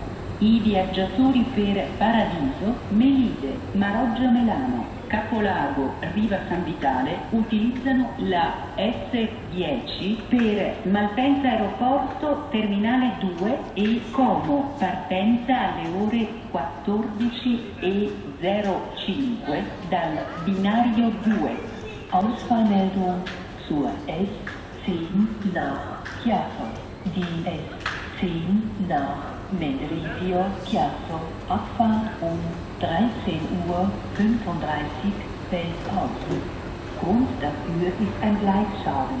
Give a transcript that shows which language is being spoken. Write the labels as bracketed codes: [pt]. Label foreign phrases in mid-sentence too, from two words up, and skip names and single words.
[it] I viaggiatori per Paradiso, Melide, Maroggia Melano, Capolago, Riva San Vitale utilizzano la S10 per Malpensa Aeroporto Terminale 2 e Como, partenza alle ore 14:05 dal binario 2. [de] Ausfallmeldung zur S10 nach Chiasso. Die S10 nach Mendrisio Chiasso, Abfahrt um 13:35 Uhr fällt aus. Grund dafür ist ein Gleisschaden.